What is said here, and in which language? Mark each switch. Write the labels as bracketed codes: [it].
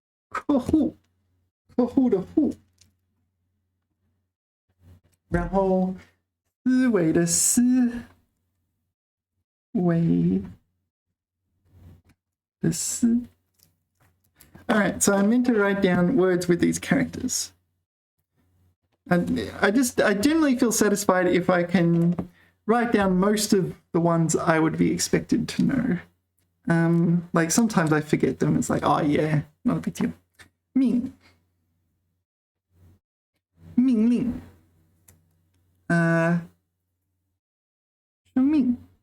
[zh] 客户的户，然后思维的思，维的思。 [en] All right, so I meant to write down words with these characters. And I generally feel satisfied if I can write down most of the ones I would be expected to know. Like sometimes I forget them. It's like, oh yeah, not a big deal. [zh] 命令生命